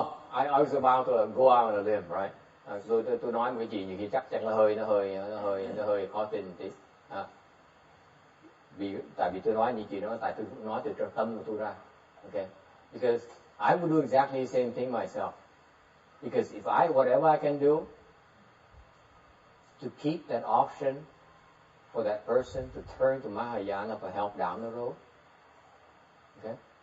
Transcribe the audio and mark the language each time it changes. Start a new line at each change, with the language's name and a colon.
English: I was about to go out on a limb, right?
Vietnamese: Tôi nói một cái gì nhiều khi chắc chắn là hơi khó tin tí. Tại vì tôi nói những chuyện đó, tại tôi nói từ trong tâm của tôi ra.
English: Okay. Because I would do exactly the same thing myself. Because whatever I can do to keep that option for that person to turn to Mahayana for help down the road. Okay.